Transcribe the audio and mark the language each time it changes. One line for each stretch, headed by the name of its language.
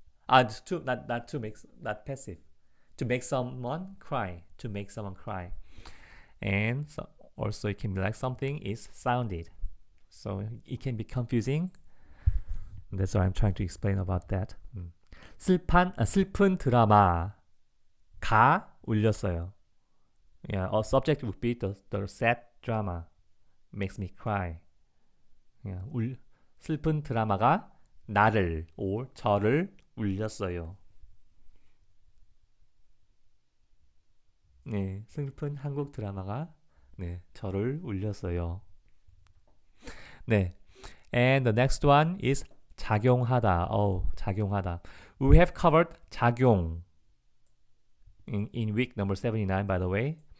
English: Not passive, to make someone cry, to make someone cry. And so also it can be like something is sounded. So it can be confusing. That's what I'm trying to explain about that.
Korean: 슬픈 드라마가 울렸어요.
English: Yeah, our subject would be the sad drama makes me cry.
Korean: Yeah, 슬픈 드라마가 나를 or 저를 울렸어요. 네, 슬픈 한국 드라마가 네, 저를 울렸어요.
English: 네, and the next one is 작용하다.
Korean: 작용하다.
English: We have covered 작용 in week number 79, by the way.